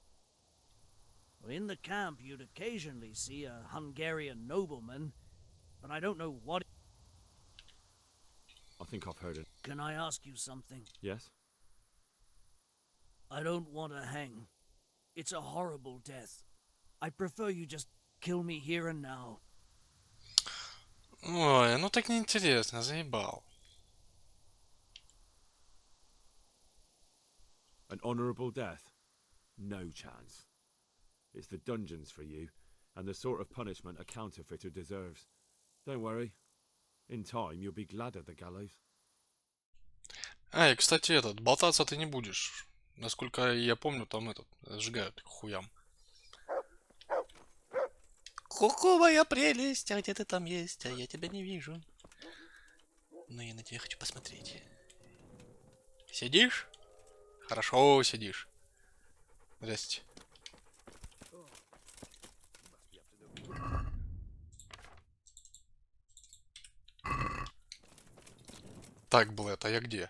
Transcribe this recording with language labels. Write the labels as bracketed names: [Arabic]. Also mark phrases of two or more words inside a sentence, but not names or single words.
[English] In the camp, you'd occasionally see a Hungarian nobleman, but I don't know what... I think I've heard it. Can I ask you something? Yes? I don't want to hang. It's a horrible death. I prefer you just kill me here and now. [Russian] Ой, ну так неинтересно, заебал. [English] An honourable death? No chance. It's the dungeons for you, and the sort of punishment a counterfeiter deserves. Don't worry. In time, you'll be glad of the gallows. [Russian] Эй, кстати, болтаться ты не будешь. Насколько я помню, там сжигают к хуям. Ку-ку, моя прелесть, а где ты там есть? А я тебя не вижу. Но я на тебя хочу посмотреть. Сидишь? Хорошо сидишь. Здрасте. Так, Блэд, а я где?